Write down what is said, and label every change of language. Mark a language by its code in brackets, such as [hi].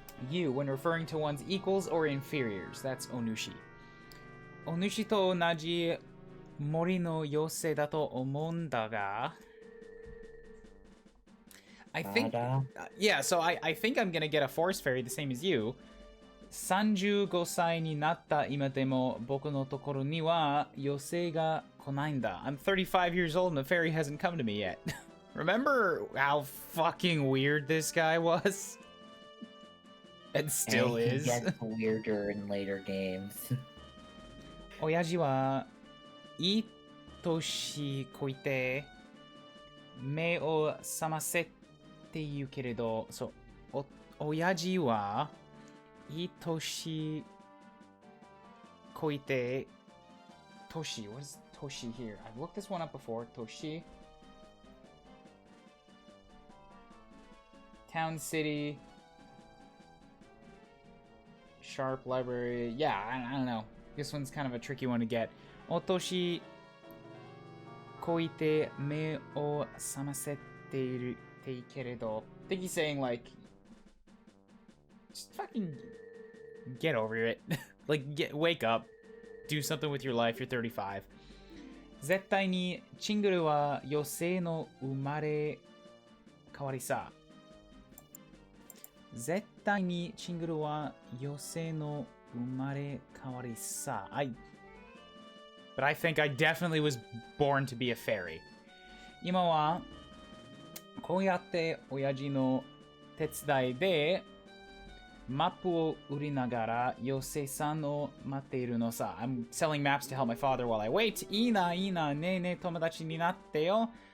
[en] You, when referring to one's equals or inferiors, that's onushi. [ja] Onushi to onaji 森の妖精だと思うんだが [en] I think yeah, so I think I'm gonna get a forest fairy the same as you. [ja] 35歳になった今でも僕のところには妖精が来ないんだ. [en] I'm 35 years old and the fairy hasn't come to me yet. Remember how fucking weird this guy was? And still and is. He gets weirder in later games. [ja] 親父はいい年こいて目を覚ませって言うけれど、そう、親父はいい年こいて、 [en] Toshi, what is Toshi here? I've looked this one up before. Toshi. Town, city. Sharp, library. Yeah, I don't know. This one's kind of a tricky one to get. [ja] Otoshi koite me o samasete keredo. [en] I think he's saying, like, just fucking get over it. Like, wake up. Do something with your life. You're 35. [ja] 絶対にチングルは妖精の生まれ変わりさ。絶対にチングルは妖精の生まれ変わりさ。 [en] But I think I definitely was born to be a fairy. [ja] 今はこうやって親父の手伝いでマップを売りながら妖精さんを待っているのさ。 [en] I'm selling maps to help my father while I wait. [ja] いいな、いいな、ねえねえ友達になってよ。